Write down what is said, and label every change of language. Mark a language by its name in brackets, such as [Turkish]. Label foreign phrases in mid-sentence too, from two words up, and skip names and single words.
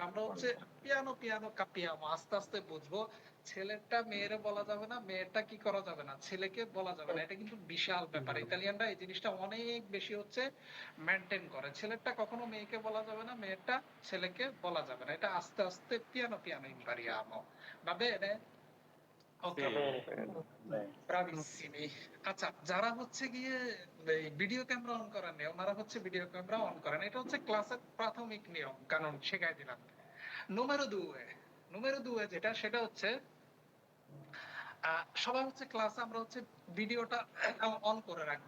[Bangla] আমরা হচ্ছে [Italian] piano piano capiamo [Bangla] আস্তে আস্তে বুঝবো। ছেলেরটা মেয়েরে বলা যাবে না, মেয়েরটা কি করা যাবে না, ছেলেকে বলা যাবে না। এটা কিন্তু বিশাল ব্যাপার। ইতালিয়ানরা এই জিনিসটা অনেক বেশি হচ্ছে মেনটেন করে। ছেলেরটা কখনো মেয়েকে বলা যাবে না, মেয়েরটা ছেলেকে বলা যাবে না। এটা আস্তে আস্তে [Italian] piano piano impariamo. Va bene? Sì, ওকে, bene. ব্রাভিসিমি। [Bangla] আচ্ছা, যারা হচ্ছে গিয়ে এই ভিডিও ক্যামেরা অন করেন না, ওনারা হচ্ছে ভিডিও ক্যামেরা অন করেন। এটা হচ্ছে ক্লাসের প্রাথমিক নিয়ম কানুন শেখাই দিলাম। [Italian] numero due. numero due [Bangla] যেটা, সেটা হচ্ছে সবাই হচ্ছে ক্লাসে আমরা হচ্ছে ভিডিওটা অন করে রাখবো।